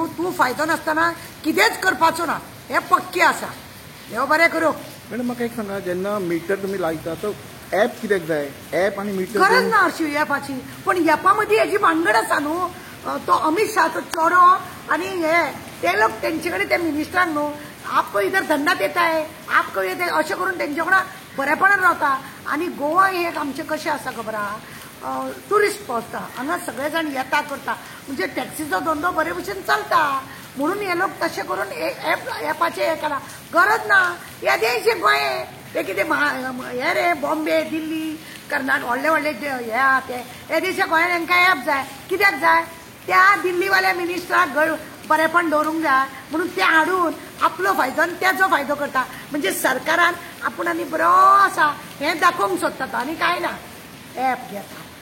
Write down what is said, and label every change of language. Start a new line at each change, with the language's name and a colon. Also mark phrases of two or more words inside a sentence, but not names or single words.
Konkani: तूं फायदो नासतना कितेंच करपाचो ना, हें पक्की आसा। देव बरें करूं। मॅडम म्हाका एक सांगा, जेन्ना मिटर तुमी लायता तो ॲप कित्याक जाय? ॲप आनी मिटर गरज ना अशी ॲपाची, पण ॲपा मदीं हेजी भानगड आसा न्हू। तो अमित शाह तो चोरो आनी हे ते लोक तेंचे कडेन ते मिनिस्टरांक न्हू
Hindi: आपको इधर धंदा देता है
Konkani: आपको येते अशें करून तेंचे वांगडा बरेपणान रावता आणि गोवा हे एक आमचें कशें आसा खबर आहा टुरिस्ट पावता हांगा सगळे जाण येता करता म्हणजे टॅक्सीचो धंदो बरे भशेन चलता म्हणून हे लोक तशें करून एपाचें हें केलां गरज ना येदेशे गोंय ते कितें हे रे बॉम्बे दिल्ली कर्नाटक व्हडले व्हडले हे आहा ते येदेशे गोंयान हांकां एप जाय कित्याक जाय त्या दिल्लीवाल्या मिनिस्टराक बरेपण दवरूंक जाय म्हणून ते हाडून आपलो फायदो आनी तेजो फायदो करता म्हणजे सरकारान आपुणांनी बरो आसा हें दाखोवंक सोदता तो आनी कांय ना एप घेता